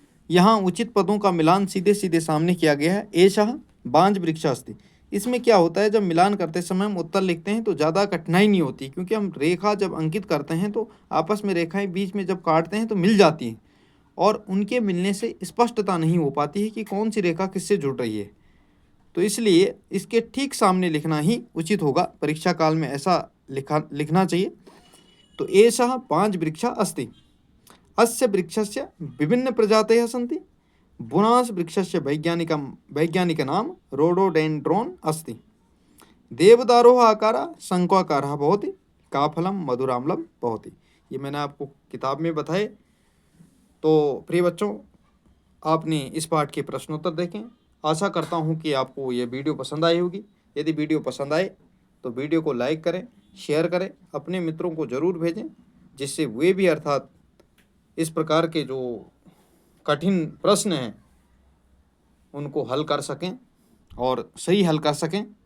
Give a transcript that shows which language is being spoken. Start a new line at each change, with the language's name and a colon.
Hindi: यहाँ उचित पदों का मिलान सीधे सीधे सामने किया गया है।
Sanskrit: एषः बांज वृक्षास्ति,
Hindi: इसमें क्या होता है, जब मिलान करते समय हम उत्तर लिखते हैं तो ज़्यादा कठिनाई नहीं होती, क्योंकि हम रेखा जब अंकित करते हैं तो आपस में रेखाएं बीच में जब काटते हैं तो मिल जाती हैं, और उनके मिलने से स्पष्टता नहीं हो पाती है कि कौन सी रेखा किससे जुड़ रही है। तो इसलिए इसके ठीक सामने लिखना ही उचित होगा, परीक्षा काल में ऐसा लिखना चाहिए।
Sanskrit: तो एषः पांच वृक्षा अस्ति, अस्य वृक्षस्य विभिन्न प्रजातयः सन्ति, बुनास वृक्षस्य वैज्ञानिक नाम रोडोडेंड्रोन अस्ति, देवदारोः आकारः शंक्वाकारः भवति, काफलम मधुराम्लम भवति।
Hindi: ये मैंने आपको किताब में बताए। तो प्रिय बच्चों, आपने इस पाठ के प्रश्नोत्तर देखें। आशा करता हूँ कि आपको ये वीडियो पसंद आई होगी। यदि वीडियो पसंद आए तो वीडियो को लाइक करें, शेयर करें, अपने मित्रों को ज़रूर भेजें, जिससे वे भी अर्थात इस प्रकार के जो कठिन प्रश्न हैं उनको हल कर सकें और सही हल कर सकें।